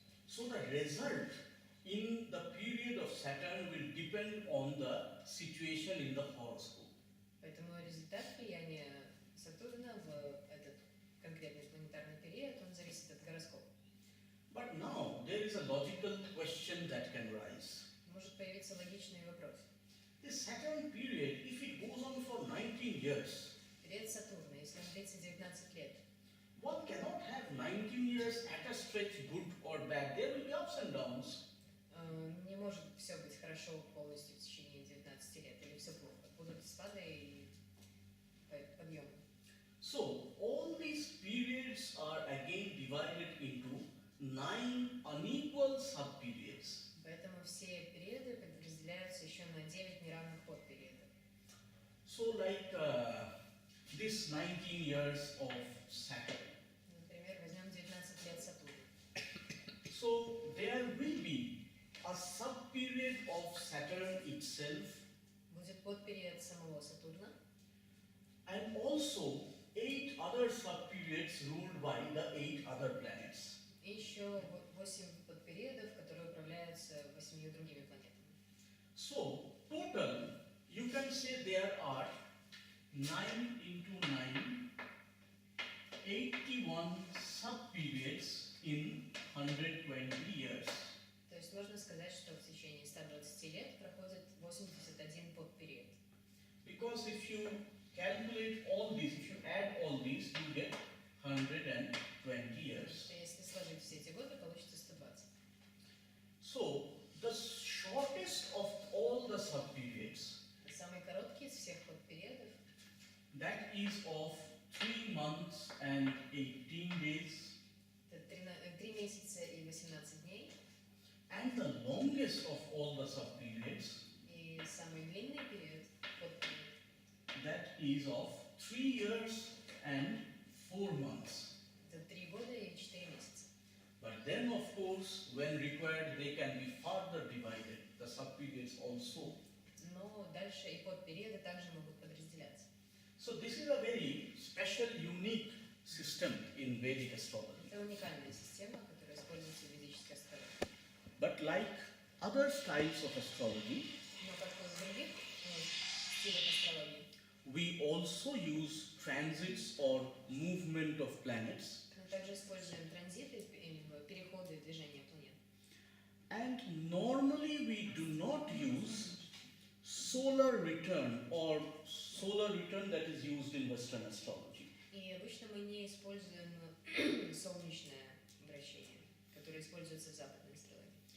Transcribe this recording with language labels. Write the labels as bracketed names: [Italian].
[English] So the result in the period of Saturn will depend on the situation in the horoscope. [Russian] Поэтому результат влияния Сатурна в этот конкретный планетарный период, он зависит от гороскопа. [English] But now there is a logical question that can rise. [Russian] Может появиться логичный вопрос. [English] This Saturn period, if it goes on for 19 years, [Russian] Период Сатурна, если он длится 19 лет, [English] one cannot have 19 years at a stretch good or bad. There will be ups and downs. [Russian] не может все быть хорошо полностью в течение 19 лет, или все плохо. Будут спады и подъемы. [English] So all these periods are again divided into 9 unequal subperiods. [Russian] Поэтому все периоды подразделяются еще на 9 неравных подпериодов. [English] So like this 19 years of Saturn. [Russian] Например, возьмем 19 лет Сатурна. [English] So there will be a subperiod of Saturn itself [Russian] Будет подпериод самого Сатурна, [English] and also 8 other subperiods ruled by the 8 other planets. [Russian] и еще 8 подпериодов, которые управляются 8 другими планетами. [English] So total you can say there are 9 into 9, 81 subperiods in 120 years. [Russian] То есть можно сказать, что в течение 120 лет проходит 81 подпериод. [English] Because if you calculate all these, if you add all these, you get 120 years. [Russian] Что если сложить все эти годы, получится 120. [English] So the shortest of all the subperiods, [Russian] Самый короткий из всех подпериодов, [English] that is of 3 months and 18 days, [Russian] это 3 месяца и 18 дней, [English] and the longest of all the subperiods, [Russian] и самый длинный период, подпериод, [English] that is of 3 years and 4 months. [Russian] это 3 года и 4 месяца. [English] But then of course, when required, they can be further divided, the subperiods also. [Russian] Но дальше и подпериоды также могут подразделяться. [English] So this is a very special, unique system in Vedic astrology. [Russian] Это уникальная система, которая используется в ведической астрологии. [English] But like other styles of astrology, [Russian] Но как и в других стилях астрологии, [English] we also use transits or movement of planets, [Russian] мы также используем транзиты, переходы и движения планет. [English] and normally we do not use solar return or solar return that is used in Western astrology. [Russian] И обычно мы не используем солнечное вращение, которое используется в западной астрологии.